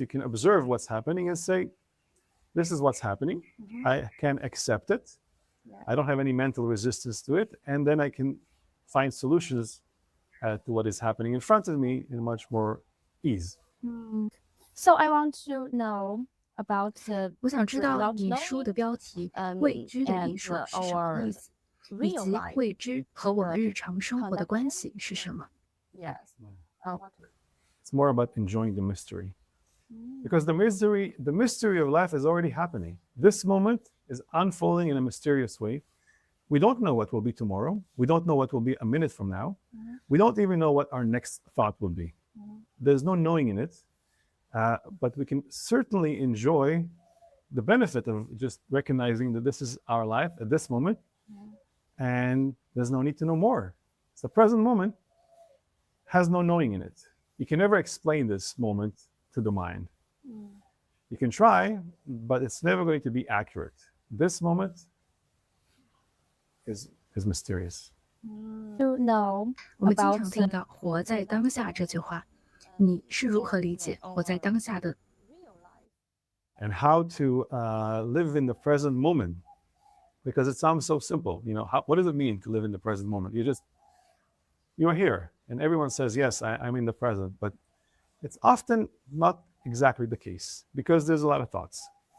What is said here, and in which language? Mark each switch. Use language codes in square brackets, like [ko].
[en] You can observe what's happening and say, this is what's happening. I can accept it. I don't have any mental resistance to it. And then I can find solutions to what is happening in front of me in much more ease. So I want to know about the [zh] 我想知道你书的标题《未知的艺术》是什么意思，以及未知和我们日常生活的关系是什么？ [en] Yes. It's more about enjoying the mystery. Because the mystery of life is already happening. This moment is unfolding in a mysterious way. We don't know what will be tomorrow. We don't know what will be a minute from now. We don't even know what our next thought will be. There's no knowing in it. But we can certainly enjoy the benefit of just recognizing that this is our life at this moment, and there's no need to know more. So the present moment has no knowing in it. You can never explain this moment to the mind. You can try, but it's never going to be accurate. This moment is mysterious. To know [zh] 我们经 [en] about [zh] 常听到“活在当下”这句话，你是如何理解活在当下的？ [en] And how to live in the present moment, because it sounds so simple. You know, what does it mean to live in the present moment? You're here, and everyone says, yes, I'm in the present, but it's often not exactly the case because there's a lot of thoughts.